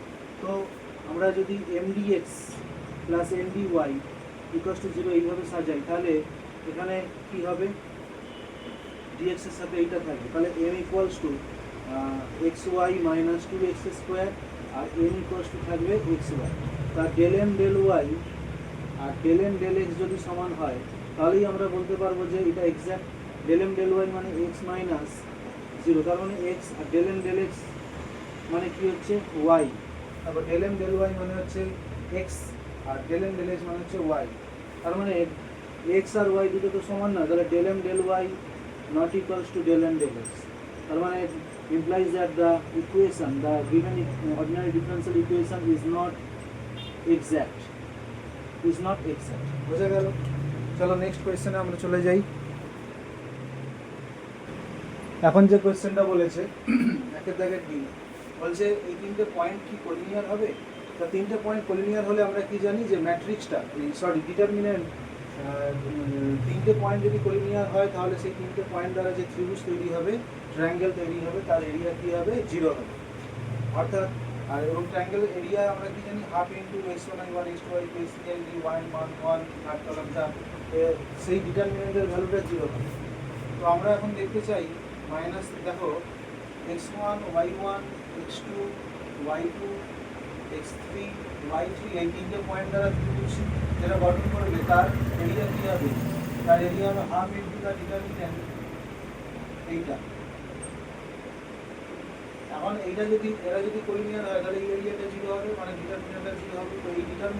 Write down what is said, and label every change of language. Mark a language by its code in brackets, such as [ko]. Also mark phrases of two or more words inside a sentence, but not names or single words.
[bn] তো আমরা যদি [en] mdx plus mdy equals to 0 [bn] এইভাবে সাজাই, তাহলে এখানে কি হবে, dx এর সাথে এইটা থাকবে, তাহলে [en] m equals to xy minus 2x square [bn] আর [en] n equals to [bn] থাকবে xy। তার [en] del m del y [bn] আর [en] del m del x [bn] যদি সমান হয় তাহলেই আমরা বলতে পারবো যে এটা এক্স্যাক্ট। [en] del m del y [bn] মানে x মাইনাস 0, তার মানে x, আর [en] del m del x [bn] মানে কি হচ্ছে y। তারপর [en] del m del y [bn] মানে হচ্ছে x আর [en] del m del x [bn] মানে হচ্ছে y। তার মানে x আর y দুটো তো সমান না, তাহলে [en] del m del y not equals to del m del x। [bn] তার মানে [en] implies that the given ordinary differential equation is not exact। [bn] বোঝা গেল? চলো নেক্সট কোয়েশ্চেনে আমরা চলে যাই। এখন যে কোয়েশ্চেনটা বলেছে একের দাগের ডি, বলছে এই তিনটে পয়েন্ট কি কোলিনিয়ার হবে। তা তিনটে পয়েন্ট কোলিনিয়ার হলে আমরা কি জানি যে ম্যাট্রিক্সটা ডিটারমিনেন্ট, তিনটে পয়েন্ট যদি কোলিনিয়ার হয় তাহলে সেই তিনটে পয়েন্ট দ্বারা যে ত্রিভুজ তৈরি হবে, ট্রায়াঙ্গেল তৈরি হবে, তার এরিয়া কি হবে, 0 হবে। অর্থাৎ আর এবং ট্রায়াঙ্গেলের এরিয়া আমরা কি জানি, [en] half into [bn] x1 y1 x2 y2 x3 y 1 থার্ড কলামটা, সেই ডিটারমিনেন্টের ভ্যালুটা 0 হবে। তো আমরা এখন দেখতে চাই মাইনাস, দেখো x1 y1 x2 y2 x3 y3 এই তিনটে পয়েন্ট দ্বারা ত্রিভুজ যেটা গঠন করবে তার এরিয়া কি হবে, তার এরিয়া হবে [en] half into the determinant [bn] এইটা। এখন এইটা যদি এরা যদি কোলিনিয়ার হয় তাহলে এই এরিয়াটা 0 হবে, মানে ডিটারমিনেন্টটা 0 হবে।